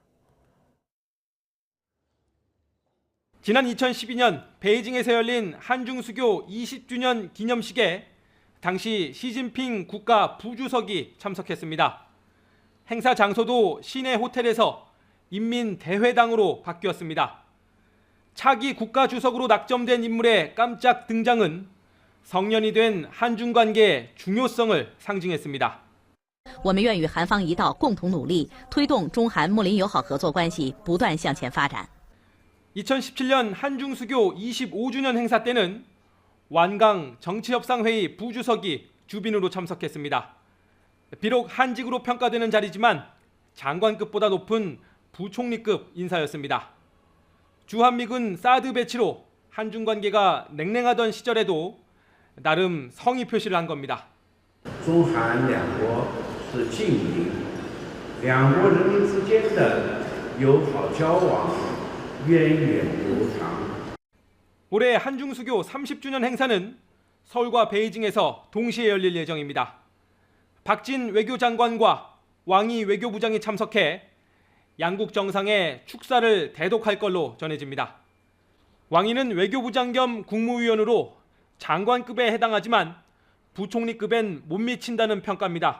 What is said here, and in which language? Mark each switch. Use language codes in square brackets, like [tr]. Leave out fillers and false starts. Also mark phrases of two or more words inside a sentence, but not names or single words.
[ko] 지난 2012년 베이징에서 열린 한중수교 20주년 기념식에 당시 시진핑 국가 부주석이 참석했습니다. 행사 장소도 시내 호텔에서 인민대회당으로 바뀌었습니다. 차기 국가주석으로 낙점된 인물의 깜짝 등장은 성년이 된 한중 관계의 중요성을 상징했습니다. [zh] 我们愿与韩方一道共同努力，推动中韩睦邻友好合作关系不断向前发展。 [ko] 2017년 한중수교 25주년 행사 때는 완강 정치협상회의 부주석이 주빈으로 참석했습니다. 비록 한직으로 평가되는 자리지만 장관급보다 높은 부총리급 인사였습니다. 주한미군 사드 배치로 한중 관계가 냉랭하던 시절에도 나름 성의 표시를 한 겁니다. [zh] 中韩两国是近邻，两国人民之间的友好交往源远流长。 [ko] 올해 한중수교 30주년 행사는 서울과 베이징에서 동시에 열릴 예정입니다. 박진 외교장관과 왕이 외교부장이 참석해 양국 정상의 축사를 대독할 걸로 전해집니다. 왕이는 외교부장 겸 국무위원으로 장관급에 해당하지만 부총리급엔 못 미친다는 평가입니다.